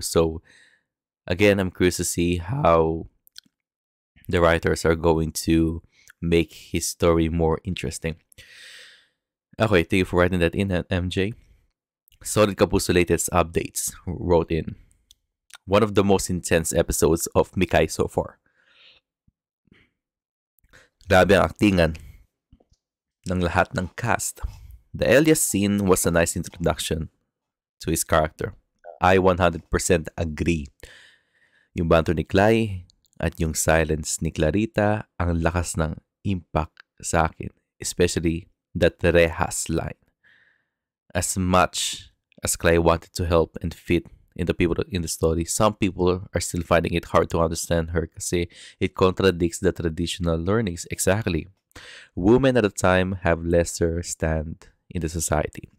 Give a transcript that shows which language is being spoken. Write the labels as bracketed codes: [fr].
[en] So, again, I'm curious to see how the writers are going to make his story more interesting. Okay, thank you for writing that in, MJ. Solid Kapuso latest updates wrote in. One of the most intense episodes of Mikai so far. [tl] Grabe ang aktingan ng lahat ng cast. [en] The Elias scene was a nice introduction to his character. I 100% agree. [tl] Yung banto ni Clay at yung silence ni Clarita ang lakas ng impact sa akin. [en] Especially that Rejas line. As much as Clay wanted to help and fit in the people in the story, some people are still finding it hard to understand her kasi it contradicts the traditional learnings. Exactly. Women at the time have lesser stand in the society.